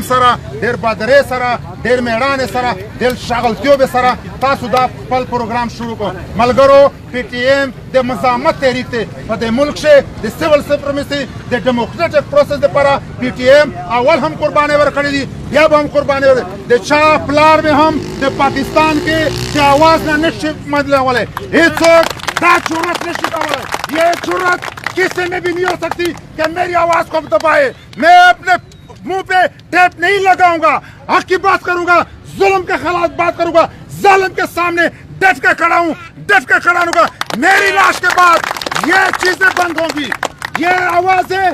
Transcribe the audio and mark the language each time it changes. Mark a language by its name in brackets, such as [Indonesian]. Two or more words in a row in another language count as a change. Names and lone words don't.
[Pashto] سره ډېر بادرۍ سره ډېر میړانې سره ډېر شغلتیوبې سره تاسو دا خپل پروګرام شروع کړو ملګرو پی ټي ایم د مزاحمت تحریک دی په دې ملک کې د [English] civil supremacy [Pashto] د [English] democratic process [Pashto] لپاره پی ټي ایم اول هم قربانۍ ورکړې دي بیا به هم قربانۍ د چا پلار به هم د پاکستان کې د آواز نه نشي بدلولی هېڅوک دا جرأت نشي کولی [Urdu] یہ جرأت کسی میں بھی نہیں ہو سکتی کہ میری آواز کو دبائے میں اپنے منہ پہ ٹیپ نہیں لگاؤں گا حق کی بات کروں گا ظلم کے خلاف بات کروں گا ظالم کے سامنے ڈٹ کے کھڑا ہوں ڈٹ کے کھڑا ہوں گا میری لاش کے بعد یہ چیزیں بند ہوں گی یہ آوازیں